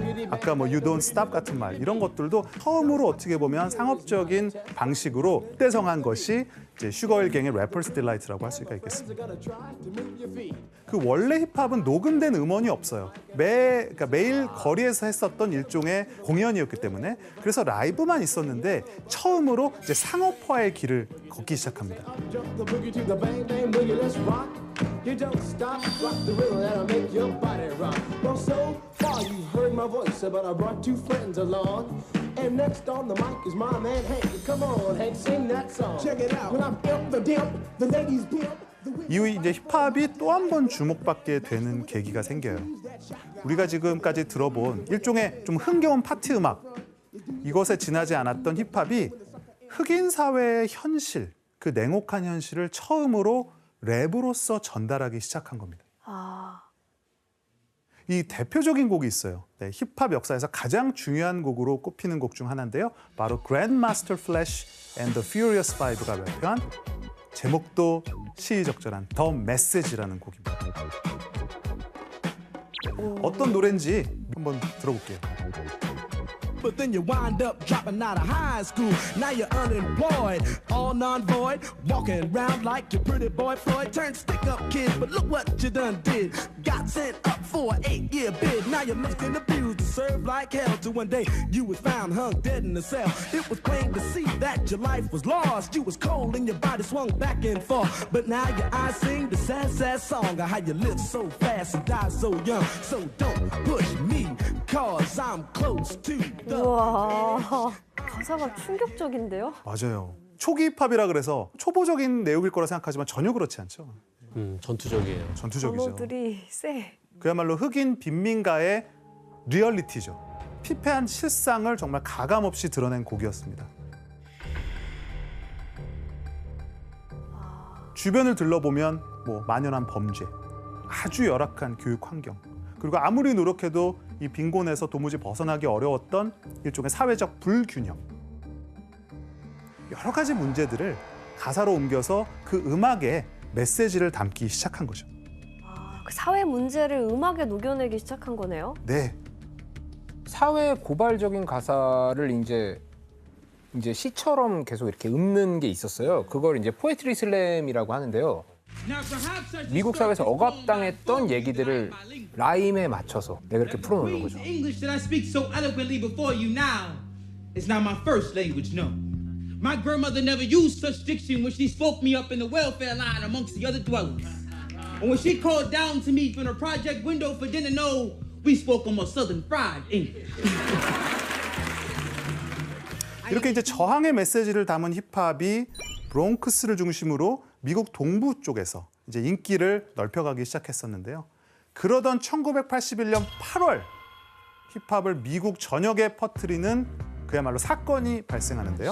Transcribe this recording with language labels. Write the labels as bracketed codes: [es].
[ko] 아까 뭐 [en] You Don't Stop [ko] 같은 말 이런 것들도 처음으로 어떻게 보면 상업적인 방식으로 떼성한 것이 이제 슈거힐갱의 래퍼스 딜라이트라고 할 수가 있겠습니다. 그 원래 힙합은 녹음된 음원이 없어요. 그러니까 매일 거리에서 했었던 일종의 공연이었기 때문에 그래서 라이브만 있었는데 처음으로 이제 상업화의 길을 걷기 시작합니다. [en] You don't stop, rock the rhythm that'll make your body rock. Well, so far you heard my voice, but I brought two friends along. And next on the mic is my man Hank. Come on, Hank, sing that song. Check it out. When I'm imp the dimp, the ladies pimp. [ko] 이후 이제 힙합이 또 한 번 주목받게 되는 계기가 생겨요. 우리가 지금까지 들어본 일종의 좀 흥겨운 파티 음악, 이것에 지나지 않았던 힙합이 흑인 사회의 현실, 그 냉혹한 현실을 처음으로 랩으로서 전달하기 시작한 겁니다. 이 대표적인 곡이 있어요. 네, 힙합 역사에서 가장 중요한 곡으로 꼽히는 곡 중 하나인데요. 바로 Grandmaster Flash and the Furious Five가 발표한 제목도 시의적절한 The Message라는 곡입니다. 어떤 노래인지 한번 들어볼게요. [en] But then you wind up dropping out of high school. Now you're unemployed, all non-void, walking around like your pretty boy Floyd. Turned stick-up kid, but look what you done did. Got sent up for an 8-year bid. Now you're looking abused and served like hell. Till one day you was found hung dead in a cell. It was plain to see that your life was lost. You was cold and your body swung back and forth. But now your eyes sing the sad, sad song of how you live so fast and die so young. So don't push me, cause I'm close to. [ko] 우와, 가사가 충격적인데요? 맞아요. 초기 힙합이라 그래서 초보적인 내용일 거라 생각하지만 전혀 그렇지 않죠. 전투적이에요. 전투적이죠. 번호들이 세. 그야말로 흑인 빈민가의 리얼리티죠. 피폐한 실상을 정말 가감없이 드러낸 곡이었습니다. 주변을 둘러보면 뭐 만연한 범죄, 아주 열악한 교육 환경, 그리고 아무리 노력해도 이 빈곤에서 도무지 벗어나기 어려웠던 일종의 사회적 불균형, 여러 가지 문제들을 가사로 옮겨서 그 음악에 메시지를 담기 시작한 거죠. 그 사회 문제를 음악에 녹여내기 시작한 거네요. 네, 사회 고발적인 가사를 이제 시처럼 계속 이렇게 읊는 게 있었어요. 그걸 이제 포에트리 슬램이라고 하는데요. 미국 사회에서 억압당했던 얘기들을 라임에 맞춰서 내가 이렇게 풀어놓는 거죠. [en] English that I speak so eloquently before you now is not my first language, no. My grandmother never used such diction when she spoke me up in the welfare line amongst the other dwellers. And when she called down to me from the project window for dinner, no, we spoke almost southern fried English. [ko] 이렇게 이제 저항의 메시지를 담은 힙합이 브롱크스를 중심으로 미국 동부 쪽에서 이제 인기를 넓혀가기 시작했었는데요. 그러던 1981년 8월 힙합을 미국 전역에 퍼뜨리는 그야말로 사건이 발생하는데요.